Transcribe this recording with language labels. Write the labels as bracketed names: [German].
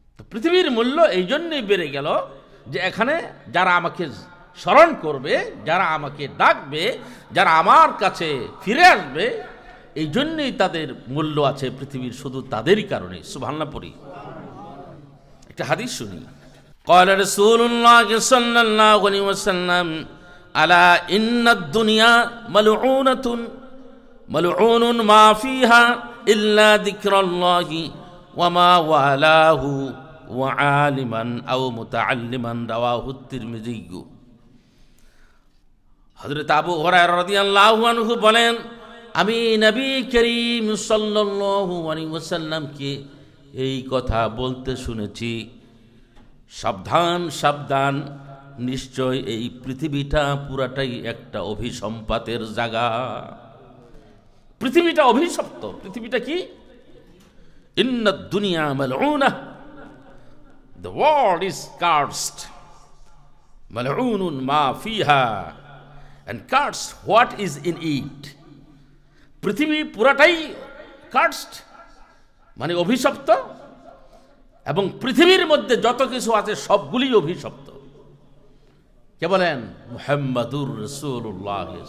[Bangla] পৃথিবীর মূল্য এই জন্যই বেড়ে গেল যে এখানে যারা আমাকে স্মরণ করবে, যারা আমাকে ডাকবে, যারা আমার কাছে ফিরে আসবে, এই জন্যই তাদের মূল্য আছে পৃথিবীর, শুধু তাদেরই কারণে। সুবহানাল্লাহ পড়ি। একটা হাদিস শুনি। [Arabic] قال رسول الله صلى الله عليه وسلم ألا إن الدنيا ملعونة ملعون ما فيها إلا ذكر الله وما والاه وعالما أو متعلما رواه الترمذي। [Bangla] হযরত আবু হুরায়রা রাদিয়াল্লাহু আনহু বলেন, আমি নবী করিম সাল্লাল্লাহু আলাইহি ওয়াসাল্লামকে এই কথা বলতে শুনেছি, সাবধান সাবধান, নিশ্চয় এই পৃথিবীটা পুরাটাই একটা অভিসম্পাতের জায়গা। পৃথিবীটা অভিশপ্ত। পৃথিবীটা কি? [Arabic] ইন্নাদ দুনিয়া মালউনা, [English] the world is cursed, [Arabic] মালউনুন মা ফিহা, [English] and cursed what is in it। [Bangla] পৃথিবী পুরাটাই cursed মানে অভিশপ্ত, এবং পৃথিবীর মধ্যে যত কিছু আছে সবগুলি অভিশপ্ত। কে বলেন? মুহাম্মাদুর রাসূলুল্লাহ।